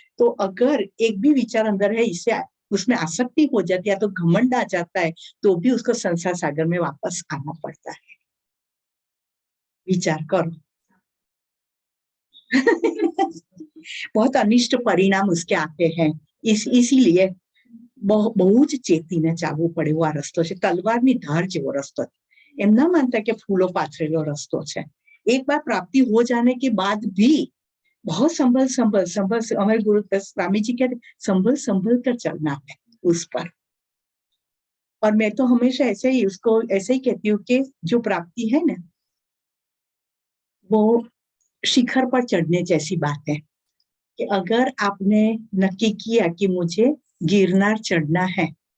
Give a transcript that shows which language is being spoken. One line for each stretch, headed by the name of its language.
Hindi: तो अगर एक भी विचार अंदर है, इससे उसमें आसक्ति हो जाती है, तो घमंड आ जाता है, तो भी उसको संसार सागर में वापस आना पड़ता है। विचार करो। बहुत अनिष्ट परिणाम उसके आते हैं।
Gujarati: इसीलिए બહુ જ ચેતીને ચાલવું પડે એવો આ રસ્તો છે, તલવારની ધાર જેવો રસ્તો છે। એમ ના માનતા કે ફૂલો પાથરેલો રસ્તો છે।
Hindi: एक बार प्राप्ति हो जाने के बाद भी बहुत संभल संभल संभल, हमारे गुरु स्वामी जी कहते संभल संभल कर चलना है उस पर। और मैं तो हमेशा ऐसे ही उसको ऐसे ही कहती हूँ कि जो प्राप्ति है ना, वो शिखर पर चढ़ने जैसी बात है, कि अगर आपने नक्की किया कि मुझे गिरनार चढ़ना है,